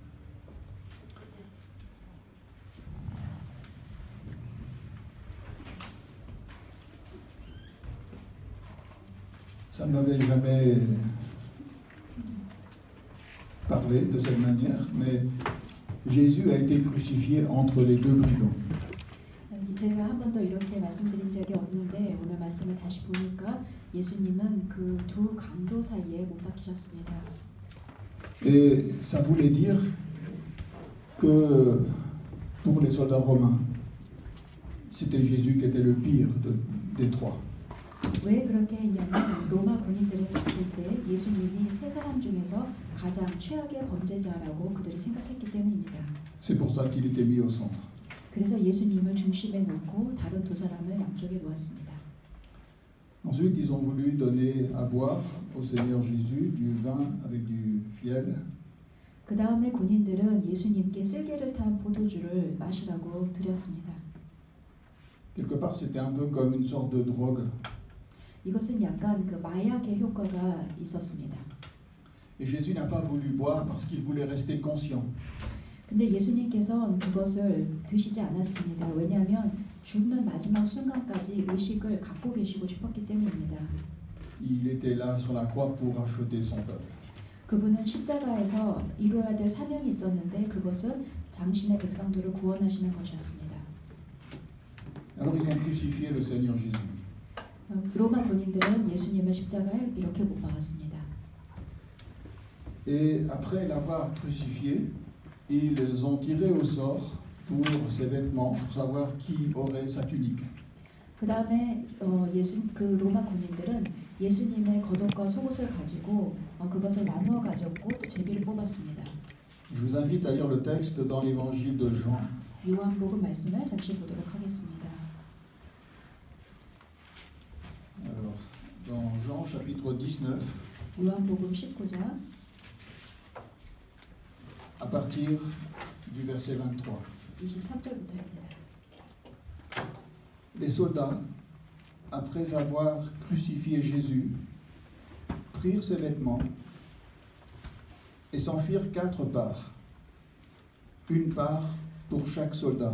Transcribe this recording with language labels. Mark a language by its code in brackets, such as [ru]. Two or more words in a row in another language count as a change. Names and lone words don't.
[fr] Ça ne m'avait jamais parlé de cette manière, mais Jésus a été crucifié entre les deux brigands. [ko] 제가 한 번도 이렇게 말씀드린 적이 없는데 오늘 말씀을 다시 보니까 예수님은 그 두 강도 사이에 못 박히셨습니다. [fr] Et ça voulait dire que pour les soldats romains, c'était Jésus qui était le pire des trois. [ko] 왜 그렇게 했냐면 로마 군인들을 봤을 때 예수님이 세 사람 중에서 가장 최악의 범죄자라고 그들이 생각했기 때문입니다. [fr] C'est pour ça qu'il était mis au centre. [ko] 그래서 예수님을 중심에 놓고 다른 두 사람을 양쪽에 놓았습니다. [fr] Ensuite, ils ont voulu donner à boire au Seigneur Jésus du vin avec du fiel. [ko] 그 다음에 군인들은 예수님께 쓸개를 탄 포도주를 마시라고 드렸습니다. [fr] Quelque part, c'était un peu comme une sorte de drogue. [ko] 이것은 약간 그 마약의 효과가 있었습니다. [fr] Et Jésus n'a pas voulu boire parce qu'il voulait rester conscient. [ko] 근데 예수님께서는 그것을 드시지 않았습니다. 왜냐하면 죽는 마지막 순간까지 의식을 갖고 계시고 싶었기 때문입니다. [fr] Il était là sur la croix pour racheter son peuple. [ko] 그분은 십자가에서 이루어야 될 사명이 있었는데 그것은 당신의 백성들을 구원하시는 것이었습니다. [fr] Alors ils ont crucifié le Seigneur Jésus. [ko] 로마 군인들은 예수님을 십자가에 이렇게 못 박았습니다. [fr] Et après l'avoir crucifié, ils ont tiré au sort pour ses vêtements, pour savoir qui aurait sa tunique. [ko] 그 다음에 그 로마 군인들은 예수님의 겉옷과 속옷을 가지고 그것을 나누어 가졌고 또 제비를 뽑았습니다. [fr] Je vous invite à lire le texte dans l'évangile de Jean. [ko] 요한복음 말씀을 잠시 보도록 하겠습니다. [fr] Alors, dans Jean chapitre 19, [ko] 요한복음 19장 [fr] à partir du verset 23. [ko] 23절부터입니다. [fr] Les soldats, après avoir crucifié Jésus, prirent ses vêtements et s'en firent 4 parts, une part pour chaque soldat.